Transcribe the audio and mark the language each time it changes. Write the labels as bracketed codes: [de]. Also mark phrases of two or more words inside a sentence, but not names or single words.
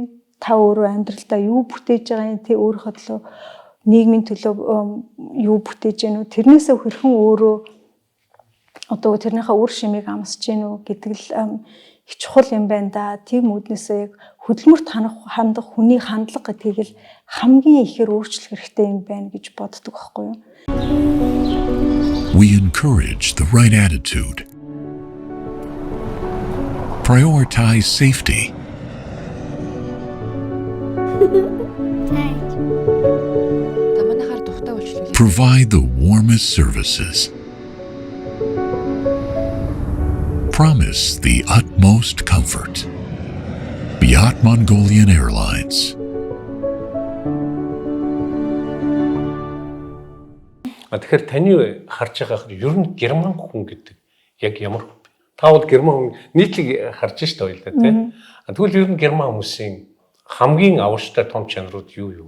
[mn] Та өөрөө амьдралдаа юу бүтээж байгаа юм тий өөрийнхөө төлөө нийгмийн төлөө юу бүтээж гэнэ үү? Тэрнээсээ хэрхэн өөрөө одоо тэрнийхээ үр шимийг амсаж гэнэ үү гэдэг л их чухал юм байна да. Тийм үднээсээ яг хөдөлмөрт хандах хүний хандлага гэдгийг л хамгийн ихээр өөрчлөх хэрэгтэй юм байна гэж боддог байхгүй юу? [en] We encourage the right attitude. Prioritize safety. Provide the warmest services. Promise the utmost comfort. Beyond Mongolian Airlines. [mn] Тэгэхээр таны харж байгаа ер нь герман хүн гэдэг яг ямар та бол герман хүн нийтлэг харж штэ ойлаа тий. Тэгвэл ер нь герман хүмүүсийн хамгийн авууштай том чанарууд юу вэ?